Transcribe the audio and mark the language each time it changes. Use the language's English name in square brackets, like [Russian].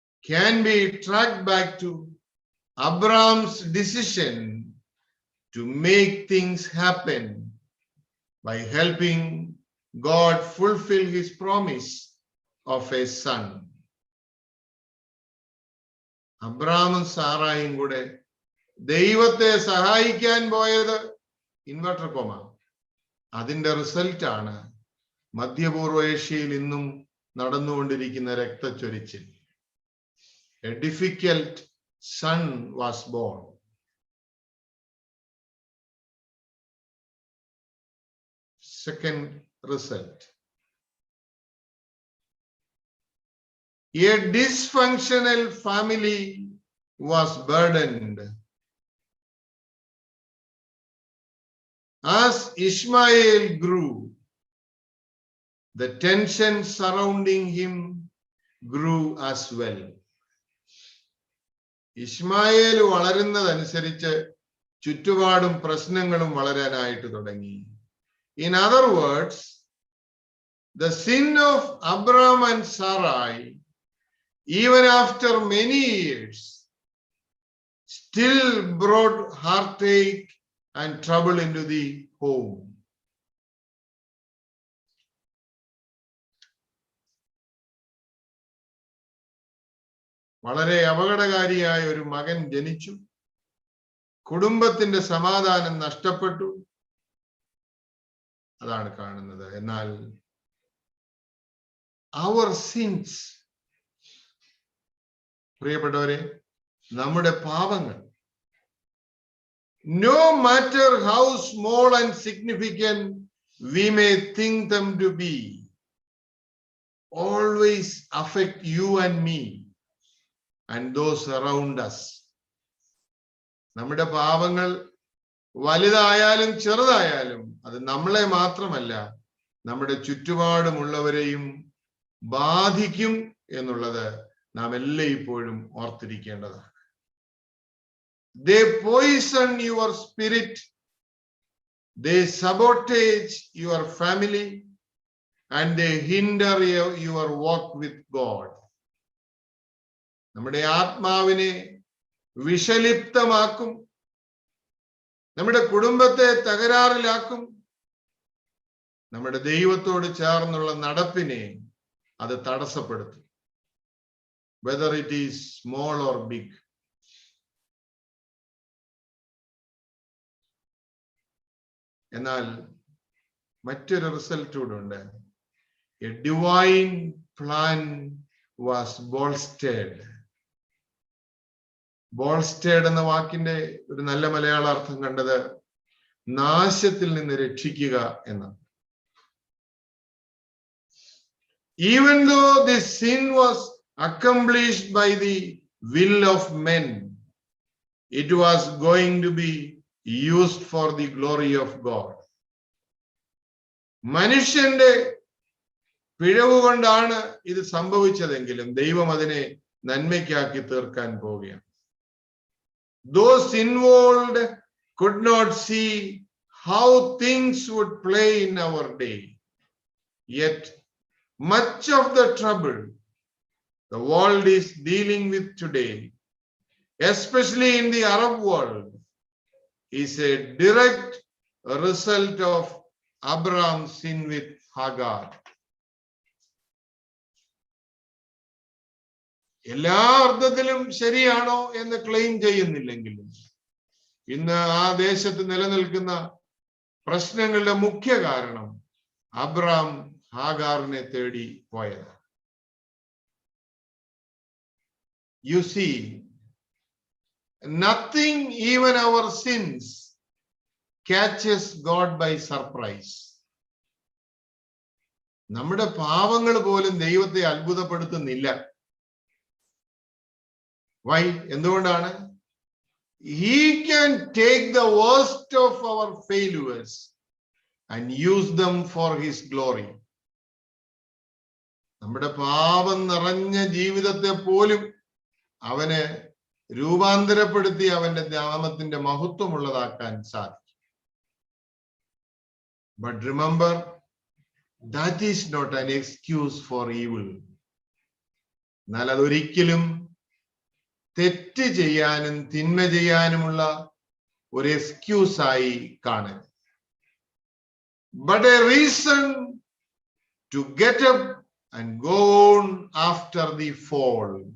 [English] can be tracked back to Abraham's decision to make things happen by helping God fulfill his promise of a son. [Malayalam] അബ്രാമും സാറായും കൂടെ ദൈവത്തെ സഹായിക്കാൻ പോയത് inverter comma. അതിന്റെ result ആണ് മധ്യപൂർവ്വ ഏഷ്യയിൽ ഇന്നും നടന്നുകൊണ്ടിരിക്കുന്ന രക്തച്ചൊരിച്ചിൽ. [English] A difficult son was born. Second result. A dysfunctional family was burdened. As Ishmael grew, the tension surrounding him grew as well. [Malayalam] Ismail വളരുന്നതനുസരിച്ച് ചുറ്റുപാടും പ്രശ്നങ്ങളും വളരാനായിട്ട് തുടങ്ങി. [English] In other words, the sin of Abraham and Sarai, even after many years, still brought heartache and trouble into the home. [Malayalam] വളരെ അപകടകാരിയായ ഒരു മകൻ ജനിച്ചു. കുടുംബത്തിന്റെ സമാധാനം നഷ്ടപ്പെട്ടു. അതാണ് കാണുന്നത്. എന്നാൽ [English] our sins, [Malayalam] പ്രിയപ്പെട്ടവരെ, നമ്മുടെ പാപങ്ങൾ, [English] no matter how small and significant we may think them to be, always affect you and me and those around us. [Malayalam] നമ്മുടെ പാപങ്ങൾ വലുതായാലും ചെറുതായാലും അത് നമ്മളെ മാത്രമല്ല നമ്മുടെ ചുറ്റുപാടുമുള്ളവരെയും ബാധിക്കും എന്നുള്ളത് നാം എല്ലായ്പ്പോഴും ഓർത്തിരിക്കേണ്ടതാണ്. [English] They poison your spirit, they sabotage your family, and they hinder your walk with God. [Malayalam] നമ്മുടെ ആത്മാവിനെ വിഷലിപ്തമാക്കും, നമ്മുടെ കുടുംബത്തെ തകരാറിലാക്കും, നമ്മുടെ ദൈവത്തോട് ചേർന്നുള്ള നടപ്പിനെ അത് തടസ്സപ്പെടുത്തും. [English] Whether it is small or big. [Malayalam] എന്നാൽ മറ്റൊരു റിസൾട്ട് കൂടെ ഉണ്ട്. [English] A divine plan was bolstered. [Malayalam] ബോൾസ്റ്റേഡ് എന്ന വാക്കിന്റെ ഒരു നല്ല മലയാള അർത്ഥം കണ്ടത് നാശത്തിൽ നിന്ന് രക്ഷിക്കുക എന്നാണ്. [English] Even though this sin was accomplished by the will of men, it was going to be used for the glory of God. [Malayalam] മനുഷ്യന്റെ പിഴവ് കൊണ്ടാണ് ഇത് സംഭവിച്ചതെങ്കിലും ദൈവം അതിനെ നന്മയ്ക്കാക്കി തീർക്കാൻ പോവുകയാണ്. [English] Those involved could not see how things would play in our day. Yet, much of the trouble the world is dealing with today, especially in the Arab world, is a direct result of Abraham's sin with Hagar. [Malayalam] എല്ലാ അർത്ഥത്തിലും ശരിയാണോ എന്ന് claim ചെയ്യുന്നില്ലെങ്കിലും ഇന്ന് ആ ദേശത്ത് നിലനിൽക്കുന്ന പ്രശ്നങ്ങളുടെ മുഖ്യ കാരണം അബ്രാം ഹാഗാറിനെ തേടി പോയതാണ്. [English] You see, nothing, even our sins, catches God by surprise. [Malayalam] നമ്മുടെ പാപങ്ങൾ പോലും ദൈവത്തെ അത്ഭുതപ്പെടുത്തുന്നില്ല. [English] Why? [Malayalam] എന്തുകൊണ്ടാണ്? [English] He can take the worst of our failures and use them for his glory. [Malayalam] നമ്മുടെ പാപം നിറഞ്ഞ ജീവിതത്തെ പോലും അവന് രൂപാന്തരപ്പെടുത്തി അവന്റെ നാമത്തിന്റെ മഹത്വമുള്ളതാക്കാൻ സാധിക്കും. [English] But remember, that is not an excuse for evil. [Malayalam] എന്നാൽ അതൊരിക്കലും തെറ്റ് ചെയ്യാനും തിന്മ ചെയ്യാനുമുള്ള ഒരു എക്സ്ക്യൂസായി കാണരുത്. [English] But a reason to get up and go on after the fall.